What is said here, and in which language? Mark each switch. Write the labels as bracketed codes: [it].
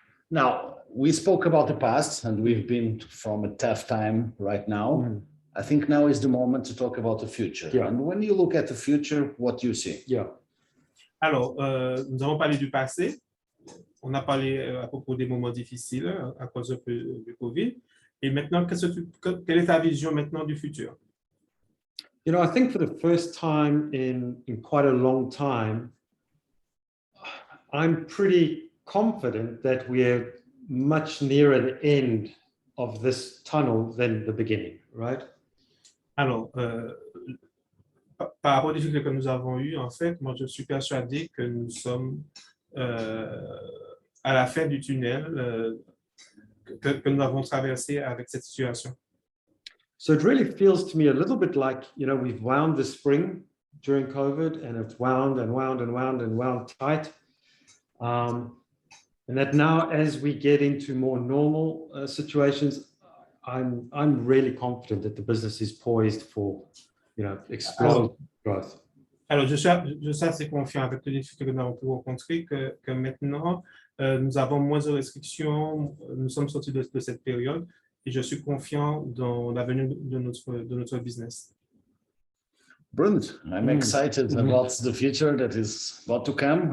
[en] Now, we spoke about the past and we've been from a tough time right now. I think now is the moment to talk about the future. Yeah. And when you look at the future, what do you see? Yeah. [fr] Alors, nous avons parlé du passé. On a parlé à propos des moments difficiles à cause du COVID. Et maintenant, quelle est ta vision maintenant du futur? [en] You know, I think for the first time in quite a long time, I'm pretty confident that we're much nearer the end of this tunnel than the beginning, right? [fr] Alors, par rapport aux difficultés que nous avons eues, en fait, moi, je suis persuadé que nous sommes à la fin du tunnel que nous avons traversé avec cette situation. [en] So it really feels to me a little bit like, we've wound the spring during COVID, and it's wound and wound and wound and wound tight. And that now, as we get into more normal situations, I'm really confident that the business is poised for, explosive growth. [fr] Alors, je suis assez confiant avec les difficultés que nous avons pu rencontrer que maintenant, nous avons moins de restrictions, nous sommes sortis de cette période et je suis confiant dans l'avenir de notre business. [en] Brilliant. I'm excited about the future that is about to come.